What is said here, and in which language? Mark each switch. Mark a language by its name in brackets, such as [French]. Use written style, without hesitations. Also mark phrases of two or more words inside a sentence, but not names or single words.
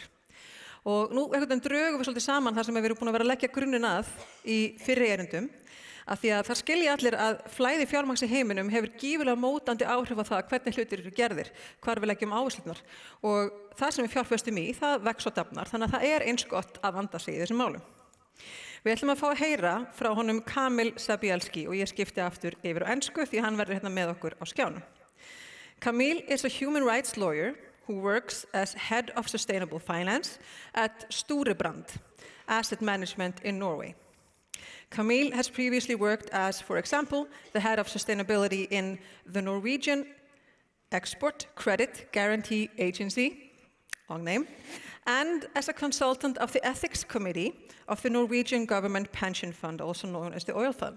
[Icelandic] Og nú drögum við svolítið saman það sem við erum búin að vera að leggja grunninn að í fyrri erindum, af því að það skilja allir að flæði fjármagns í heiminum hefur gífurlega mótandi áhrif á það hvernig hlutir eru gerðir, hvar við leggjum áherslurnar. Og það sem við fjárfestum í, það vex og dafnar, þannig að það eins gott að vanda sig í þessum málum. Við ætlum að fá að heyra frá honum Kamil Zabielski og ég skipti aftur yfir á ensku því hann verður hérna með okkur á skjánum. [English] Kamil is a human rights lawyer who works as head of sustainable finance at Storebrand asset management in Norway. Kamil has previously worked as, for example, the head of sustainability in the Norwegian Export Credit Guarantee Agency, long name, and as a consultant of the ethics committee of the Norwegian government pension fund, also known as the oil fund.